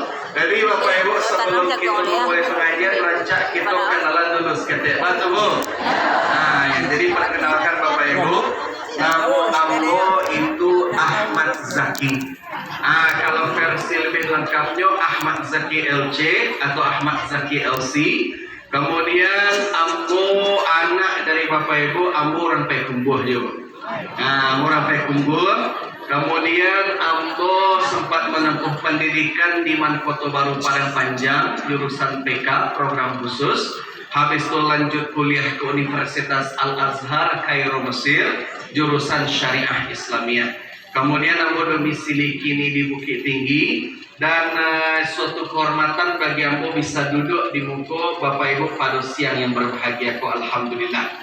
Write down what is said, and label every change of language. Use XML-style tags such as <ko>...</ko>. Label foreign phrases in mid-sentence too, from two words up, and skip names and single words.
<id>Jadi Bapak Ibu, sebelum kita memulai pengajian, rancak kita kenalan dulu seketik batu Bu. Jadi perkenalkan Bapak Ibu, nama Ambo itu Ahmad Zaki. Kalau versi lebih lengkapnya Ahmad Zaki LC atau Ahmad Zaki LC. Kemudian Ambo anak dari Bapak Ibu, Ambo Rampai Kumbuh juga. Ambo Rampai Kumbuh. Kemudian Ambo sempat menempuh pendidikan di Mankoto Baru Padang Panjang, jurusan PK, program khusus. Habis itu lanjut kuliah ke Universitas Al-Azhar, Kairo, Mesir, jurusan Syariah Islamiyah. Kemudian Ambo domisili kini di Bukit Tinggi, dan suatu kehormatan bagi Ambo bisa duduk di muka Bapak Ibu pada siang yang berbahagia kok, alhamdulillah.</id>